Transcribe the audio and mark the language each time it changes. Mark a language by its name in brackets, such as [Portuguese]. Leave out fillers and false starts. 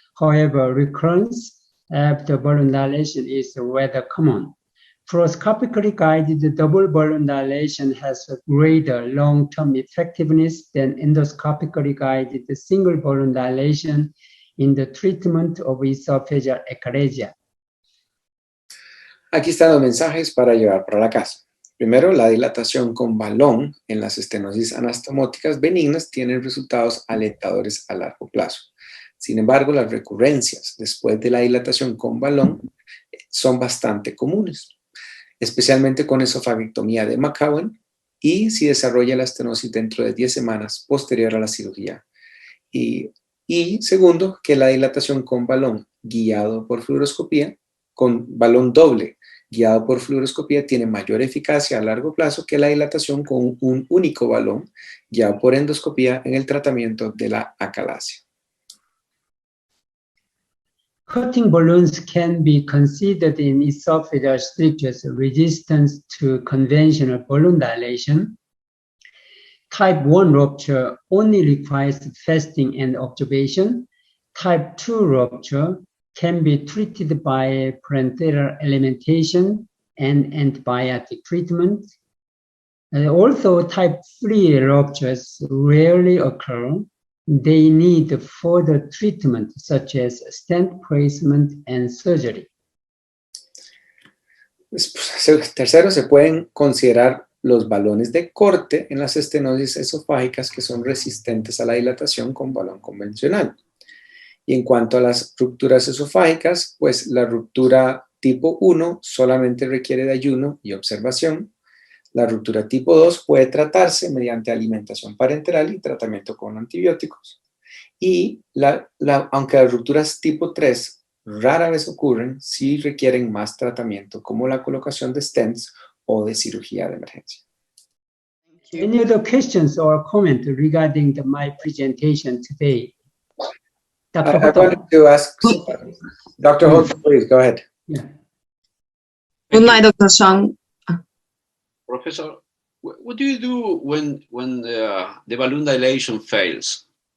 [English] However, recurrence after balloon dilation is rather common. Fluoroscopically guided double balloon dilation has a greater long-term effectiveness than endoscopically guided single balloon dilation in the treatment of esophageal ectasia. [Spanish] Aquí están los mensajes para llevar para la casa. Primero, la dilatación con balón en las estenosis anastomóticas benignas tiene resultados alentadores a largo plazo. Sin embargo, las recurrencias después de la dilatación con balón son bastante comunes, especialmente con esofagectomía de McCowan y si desarrolla la estenosis dentro de 10 semanas posterior a la cirugía. Y segundo, que la dilatación con balón guiado por fluoroscopía, con balón doble guiado por fluoroscopía, tiene mayor eficacia a largo plazo que la dilatación con un único balón guiado por endoscopía en el tratamiento de la acalasia. [English] Cutting balloons can be considered in esophageal strictures resistance to conventional balloon dilation. Type 1 rupture only requires fasting and observation. Type 2 rupture can be treated by parenteral alimentation and antibiotic treatment. Although type 3 ruptures rarely occur, they need further treatment such as stent placement and surgery. [Spanish] Tercero, se pueden considerar los balones de corte en las estenosis esofágicas que son resistentes a la dilatación con balón convencional. Y en cuanto a las rupturas esofágicas, pues la ruptura tipo 1 solamente requiere de ayuno y observación. La ruptura tipo 2 puede tratarse mediante alimentación parenteral y tratamiento con antibióticos. Y aunque las rupturas tipo 3 rara vez ocurren, sí requieren más tratamiento, como la colocación de stents o de cirugía de emergencia. [English] Any other questions or comments regarding my presentation today? Dr. I wanted to ask Dr. Holt, please go ahead. Yeah. Good night, Dr. Sean. Professor, what do you do when the balloon dilation fails?